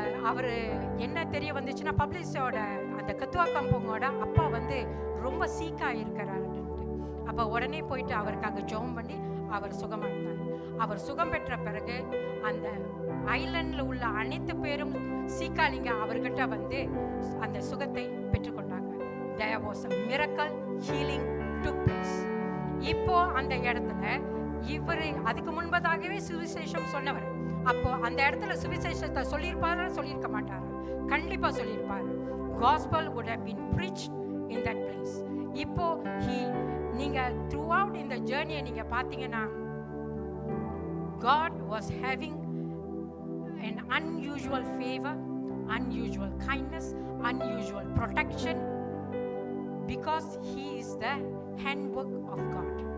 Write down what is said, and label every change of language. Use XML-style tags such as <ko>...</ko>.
<ta>அவர் என்ன தெரிய வந்துச்சுன்னா, பப்ளிஷோட அந்த கத்துவா கம்பங்கோட அப்பா வந்து ரொம்ப சீக்காக இருக்கிறாருன்ட்டு. அப்போ உடனே போயிட்டு அவருக்காக ஜெபம் பண்ணி அவர் சுகமானார். அவர் சுகம் பெற்ற பிறகு அந்த ஐலண்டில் உள்ள அனைத்து பேரும் சீக்காளிங்க அவர்கிட்ட வந்து அந்த சுகத்தை பெற்றுக்கொண்டாங்க.</ta> <en>There was a miracle healing took place.</en> <ta>இப்போ அந்த இடத்துல இவர் அதுக்கு முன்பதாகவே சுவிசேஷம் சொன்னவர். அப்போ அந்த இடத்துல சுவிசேஷத்தை சொல்லியிருக்க மாட்டாரு, கண்டிப்பா சொல்லியிருப்பாரு.</ta> <en>Gospel would have been preached in that place.</en> <ta>இப்போ நீங்க</ta> <en>throughout in the journey</en> <ta>நீங்க பாத்தீங்கன்னா,</ta> <en>God was having an unusual favor, unusual kindness, unusual protection, because he is the handwork of God.</en>